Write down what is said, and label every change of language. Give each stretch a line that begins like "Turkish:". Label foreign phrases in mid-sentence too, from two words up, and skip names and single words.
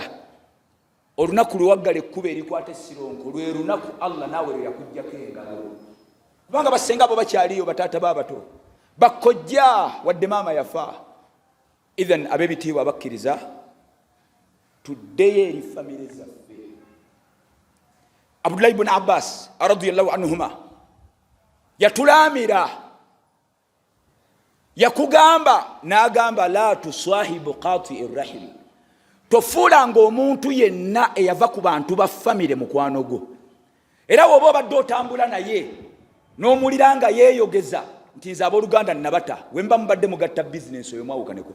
Ganda: Olunaku lwe waggala ekkuba erikwata essironko lwe lunaku Allah naawe lwe yakuggyako engalo. Kubanga basenga abo bakyaliyo, bataata baabato, bakkojja wadde maama yafa. Idhan ab'ebitiibwa abakkiriza tuddeyo eri famire zaffe. Abdullah ibn Abbas
Arabic: رضي الله عنهما
Ganda: yatulaamira, yakugamba n'agamba
Arabic: لا تصاحب قاطع الرحم,
Ganda: tofuulanga omuntu yenna eyava ku bantu ba famire mukwano gwo. Era woba obadde otambula naye n'omulira nga yeeyogeza nti nze abooluganda nabata, wemba mubadde mugatta bizinensi oyo mwawukaneko.